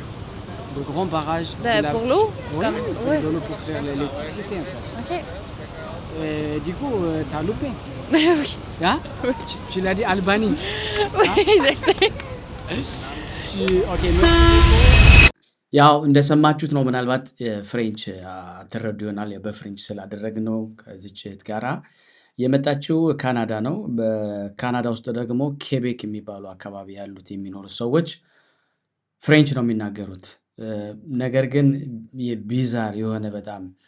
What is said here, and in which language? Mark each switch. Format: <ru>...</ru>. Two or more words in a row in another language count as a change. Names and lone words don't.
<fr>Le grand barrage. Pour l'eau? Oui, Comme- pour oui. l'eau, pour faire l'électricité, en fait. OK. Et du coup, t'as loupé. Oui. Hein? Tu l'as dit Albanie. Oui, je sais. Ok, merci.</fr> <am>ያው እንደሰማችሁት ነው። ምናልባት ፍሬንች ትረዱ ይሆናል። በፍሬንች ስላደረግነው ከዚች እህት ጋራ የመጣችው ካናዳ ነው። በካናዳ ውስጥ ደግሞ ኬቤክ የሚባሉ አካባቢ ያሉት የሚኖሩ ሰዎች ፍሬንች ነው የሚናገሩት። ነገር ግን የቢዛር የሆነ በጣም</am>